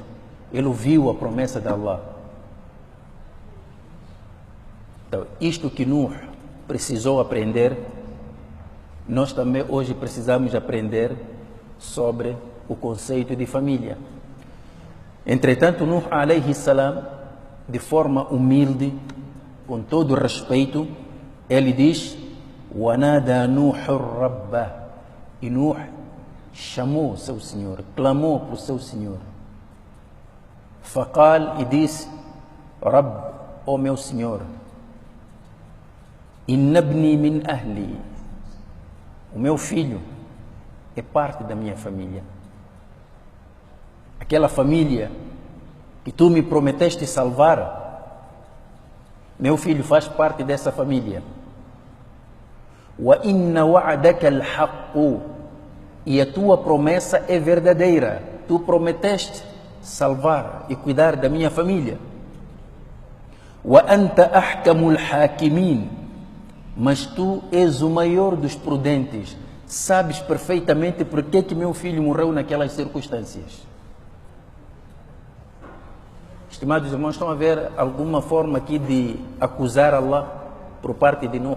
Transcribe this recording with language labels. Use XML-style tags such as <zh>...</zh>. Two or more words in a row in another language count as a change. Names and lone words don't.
<pt>Ele ouviu a promessa de Allah. Então, isto que Nuh precisou aprender, nós também hoje precisamos aprender sobre o conceito de família. Entretanto, Nuh</pt> <ar>عليه السلام,</ar> <pt>de forma humilde, com todo respeito, ele diz:</pt> <ar>وَنَادَى نُوحُ الرَّبَّ.</ar> <pt>E Nuh chamou seu Senhor, clamou para o seu Senhor. فَقَال, e disse: Rabb, ó meu Senhor,</pt> <ar>إن ابني من أهلي.</ar> <pt>O meu filho é parte da minha família. Aquela família que tu me prometeste salvar, meu filho faz parte dessa família.</pt> <ar>وإن وعدك الحق.</ar> <pt>E a tua promessa é verdadeira. Tu prometeste salvar e cuidar da minha família.</pt> <ar>وأنت أحكم الحاكمين.</ar> <pt>Mas tu és o maior dos prudentes. Sabes perfeitamente por que meu filho morreu naquelas circunstâncias. Estimados irmãos, estão a ver alguma forma aqui de acusar Allah por parte de Nuh?</pt>